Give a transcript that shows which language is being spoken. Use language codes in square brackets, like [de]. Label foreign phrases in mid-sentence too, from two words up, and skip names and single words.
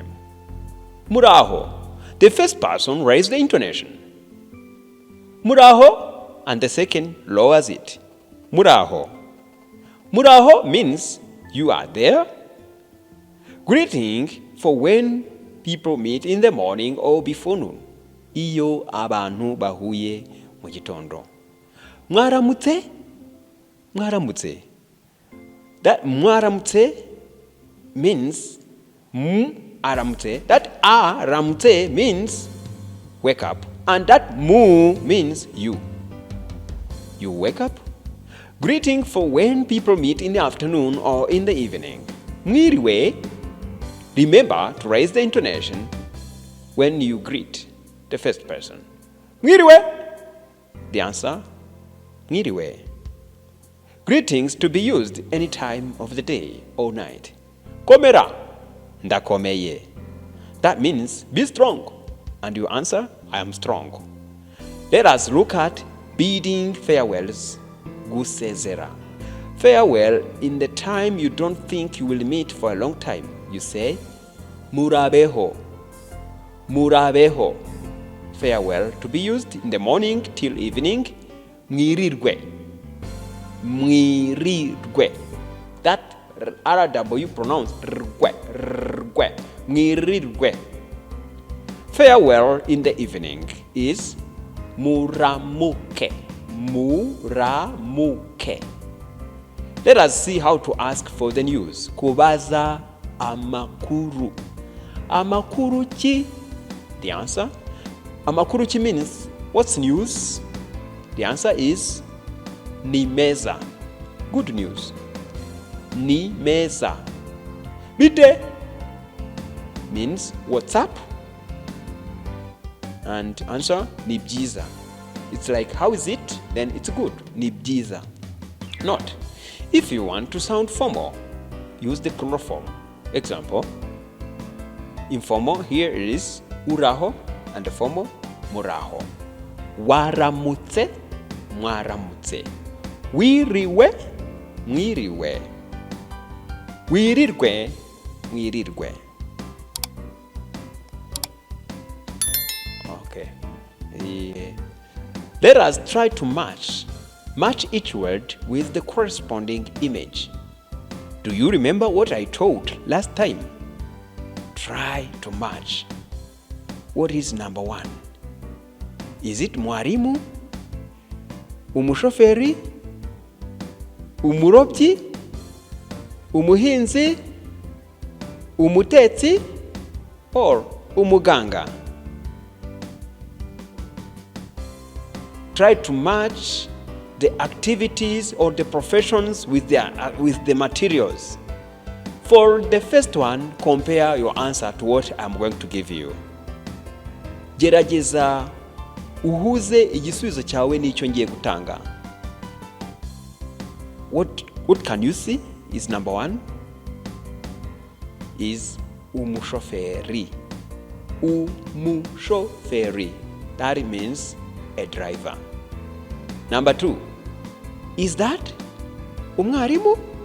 [en] Muraho, the first person raises the intonation. Muraho, and the second lowers it. Muraho. Muraho means you are there. Greeting for when people meet in the morning or before noon. [rw] Iyo abantu bahuye mu gitondo. Mwaramutse. Mwaramutse. [en] That mwaramutse means aramutse. That aramutse means wake up. And that mu means you. You wake up. Greeting for when people meet in the afternoon or in the evening. Mwiriwe. Remember to raise the intonation when you greet the first person. Mwiriwe. The answer, mwiriwe. Greetings to be used any time of the day or night. [rw] Komera. Ndakomeye. [en] That means be strong. And you answer, I am strong. Let us look at bidding farewells. Gusezera. Farewell in the time you don't think you will meet for a long time. You say, [rw] murabeho. Murabeho. [en] Farewell to be used in the morning till evening. [rw] Mwirirwe. Mwirirwe. [en] That RW pronounced rgwe. [rw] Rgwe. Mwirirwe. [en] Farewell in the evening is muramuke. Muramuke. Let us see how to ask for the news. [rw] Kubaza amakuru. Amakuru ki? [en] The answer. [rw] Amakuru ki [en] means what's news? The answer is [rw] ni meza. [en] Good news. [rw] Ni meza. [en] Bite means what's up? And answer [rw] ni byiza. [en] It's like how is it? Then it's good. [rw] Ni byiza. [en] Not. If you want to sound formal, use the plural form. Example, informal here is uraho and the formal muraho. [rw] Waramutse, mwaramutse. Wiriwe, mwiriwe. Wirirwe, mwirirwe. [en] Okay. Let us try to match each word with the corresponding image. Do you remember what I told last time? Try to match. What is number one? Is it mwarimu? Umushoferi? [rw] Umurobyi? Umuhinzi? [en] Umutetsi? Or umuganga? Try to match the activities or the professions with the materials. For the first one, compare your answer to what I'm going to give you. [rw] Gerageza uhuze igisubizo cyawe n'icyo ngiye gutanga. [en] What can you see is number one is umushoferi. Umushoferi. That means a driver. Number two, is that umwarimu?